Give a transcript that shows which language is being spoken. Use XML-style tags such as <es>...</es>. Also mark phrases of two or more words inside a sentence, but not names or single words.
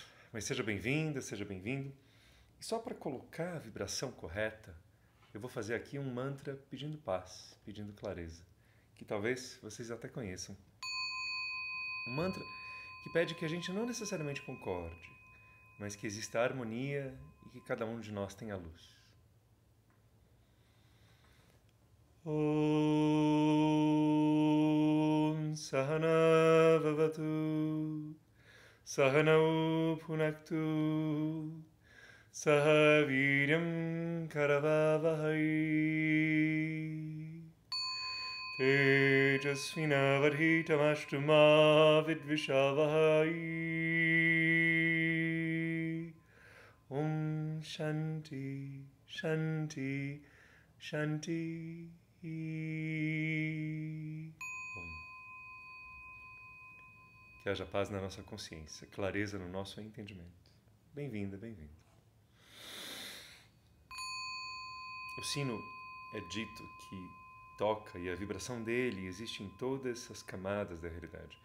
<pt>Mas seja bem-vinda, seja bem-vindo. E só para colocar a vibração correta, eu vou fazer aqui um mantra pedindo paz, pedindo clareza, que talvez vocês até conheçam. Um mantra que pede que a gente não necessariamente concorde, mas que exista harmonia e que cada um de nós tenha luz.</pt> <sa>ॐ सहना ववतु सहनौ पुनक्तु सह वीर्यं करवावहै तेजस्विनवधितमष्ट्रम विद्विषावहै ॐ शान्ति शान्ति शान्ति ॐ.</sa> <pt>Que haja paz na nossa consciência, clareza no nosso entendimento. Bem-vinda, bem-vindo. O sino é dito que toca e a vibração dele existe em todas as camadas da realidade.</pt>